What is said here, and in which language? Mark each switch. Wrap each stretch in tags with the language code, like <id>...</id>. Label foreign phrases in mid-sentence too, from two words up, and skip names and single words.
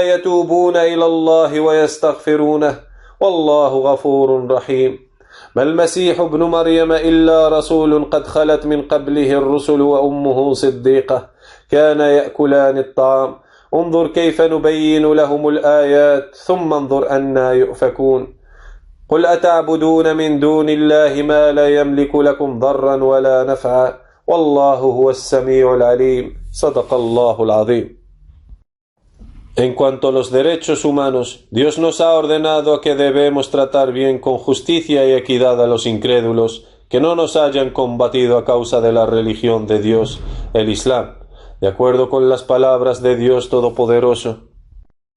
<ar>يتوبون إلى الله ويستغفرونه والله غفور رحيم ما المسيح ابن مريم إلا رسول قد خلت من قبله الرسل وأمه صديقة كان يأكلان الطعام انظر كيف نبين لهم الآيات ثم انظر أنى يؤفكون قل أتعبدون من دون الله ما لا يملك لكم ضرا ولا نفعا والله هو السميع العليم صدق الله العظيم.</ar> <es>En cuanto a los derechos humanos, Dios nos ha ordenado que debemos tratar bien con justicia y equidad a los incrédulos que no nos hayan combatido a causa de la religión de Dios, el Islam, de acuerdo con las palabras de Dios Todopoderoso.</es>